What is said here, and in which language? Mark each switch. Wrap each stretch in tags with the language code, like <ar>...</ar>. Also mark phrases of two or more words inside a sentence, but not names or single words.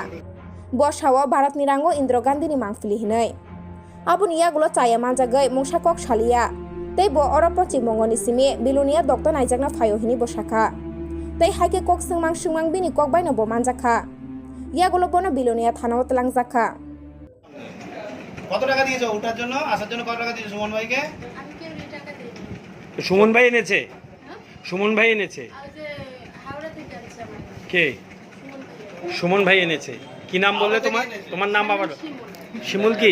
<trp>Bo Shawa Bharatni Rango Indira Gandhi ni Mangfli Hinai. Abu niyagulo chaya manjagai mungsa kok shalia. Tei bo oro pochim bongoni simi bilunia doktor naijagna phayo hini bo shaka. Tei haike kok sungmang bini kok baino bo manjakha. Yagulo bono bilunia thanao tlangjaka.</trp> <bn>কত টাকা দিয়েছো ওঠার জন্য আসার জন্য কত টাকা দিয়েছো সুমন ভাইকে? সুমন ভাই এনেছে, সুমন ভাই এনেছে। কে? সুমন ভাই এনেছে। কি নাম বললে তোমার? তোমার নাম আবার? শিমুল কি?</bn>